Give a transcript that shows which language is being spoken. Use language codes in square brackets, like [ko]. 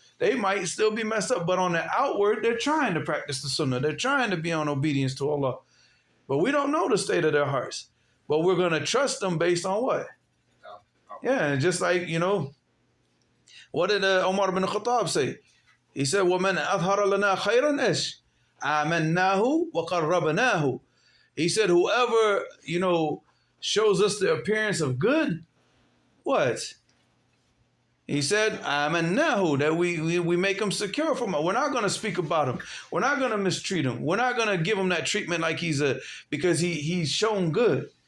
[en] They might still be messed up, but on the outward, they're trying to practice the sunnah. They're trying to be on obedience to Allah. But we don't know the state of their hearts. But we're going to trust them based on what? Yeah, just like, what did Umar bin Khattab say? [ar] He said, وَمَنْ أَظْهَرَ لَنَا خَيْرًا إِشْ آمَنَّاهُ وَقَرَّبْنَاهُ. [en] He said, whoever, shows us the appearance of good, what? He said, آمَنَّاهُ, that we make him secure from it. We're not going to speak about him. We're not going to mistreat him. We're not going to give him that treatment like because he's shown good.